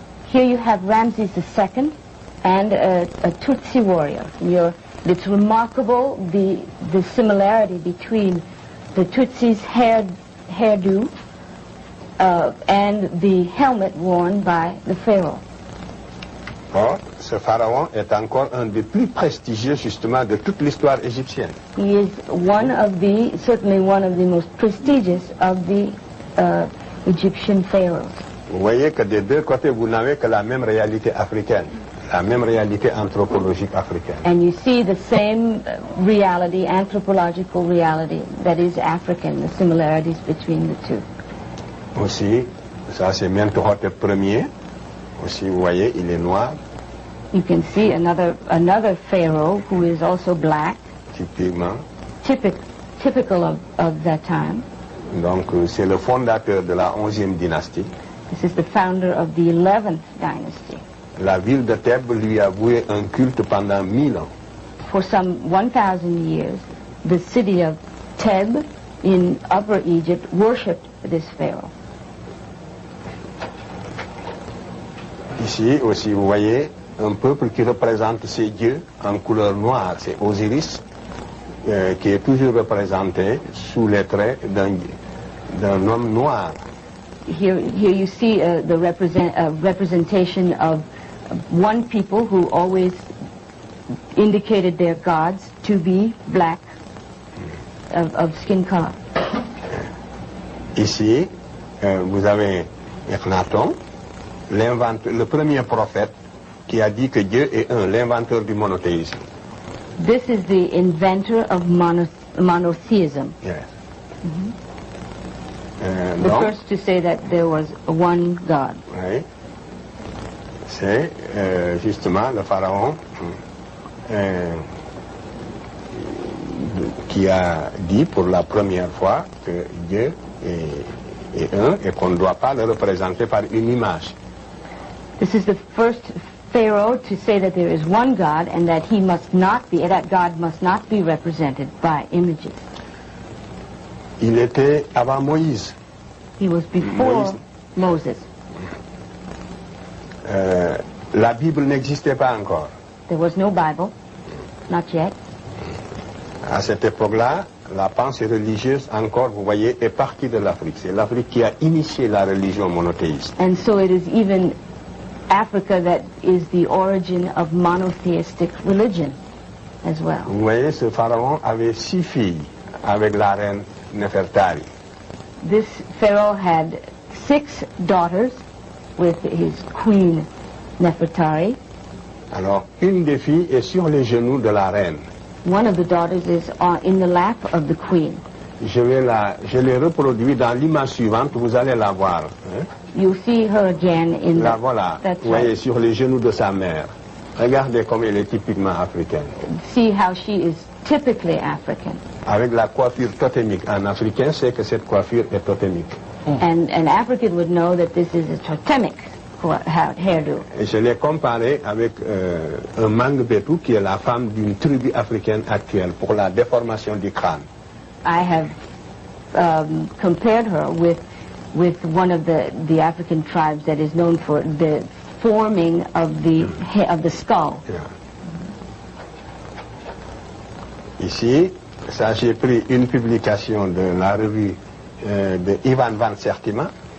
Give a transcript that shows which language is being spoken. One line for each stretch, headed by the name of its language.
English: Here you have Ramses II and a Tutsi warrior. It's remarkable the similarity between the Tutsi's hairdo and the helmet worn by the pharaoh.
French: Or, ce pharaon est encore un des plus prestigieux justement de toute l'histoire égyptienne.
English: He is certainly one of the most prestigious of the Egyptian pharaohs.
French: Vous voyez que des deux côtés, vous n'avez que la même réalité africaine, la même réalité anthropologique africaine.
English: And you see the same reality, anthropological reality, that is African, the similarities between the two.
French: Aussi, ça c'est Mentuhotep Ier. Aussi, vous voyez, il est noir.
English: You can see another pharaoh who is also black.
French: Typiquement.
English: Typical of that time.
French: Donc c'est le fondateur de la 11e dynastie.
English: This is the founder of the 11th dynasty.
French: La ville de Thèbes lui a voué un culte pendant 1000 ans.
English: For some 1,000 years, the city of Thebes in Upper Egypt worshipped this pharaoh.
French: Ici aussi, vous voyez un peuple qui représente ces dieux en couleur noire, c'est Osiris, qui est toujours représenté sous les traits d'un homme noir.
English: Here you see the representation of one people who always indicated their gods to be black, of skin color.
French: Ici, vous avez Akhenaton, le premier prophète qui a dit que Dieu est un, l'inventeur du monothéisme.
English: This is the inventor of monotheism. Yes. The first to say that there was one God.
French: Oui. C'est justement le pharaon qui a dit pour la première fois que Dieu est un et qu'on ne doit pas le représenter par une image.
English: This is the first Pharaoh to say that there is one God and that that God must not be represented by images.
French: Il était avant Moïse.
English: He was before Moses.
French: La Bible n'existait pas encore.
English: There was no Bible, not yet.
French: À cette époque-là, la pensée religieuse, encore, vous voyez, est partie de l'Afrique. C'est l'Afrique qui a initié la religion monothéiste.
English: And so it is even Africa that is the origin of monotheistic religion as well.
French: Vous voyez, ce pharaon avait 6 filles avec la reine Nefertari.
English: This pharaoh had 6 daughters with his queen Nefertari.
French: Alors, une des filles est sur les genoux de la reine.
English: One of the daughters is in the lap of the queen.
French: Je l'ai reproduit dans l'image suivante, vous allez la voir. Hein?
English: You see her again in
French: la voilà, vous voyez, sur les genoux de sa mère. Regardez comme elle est typiquement africaine.
English: See how she is typically African.
French: Avec la coiffure totémique. En africain, c'est que cette coiffure est totémique.
English: And an African would know that this is a totemic hairdo.
French: Et je l'ai comparé avec un Mangbetu qui est la femme d'une tribu africaine actuelle pour la déformation du crâne.
English: I have compared her with one of the African tribes that is known for the forming of the skull. Yeah.
French: Ici, ça j'ai pris une publication de la revue de Ivan Van Sertima.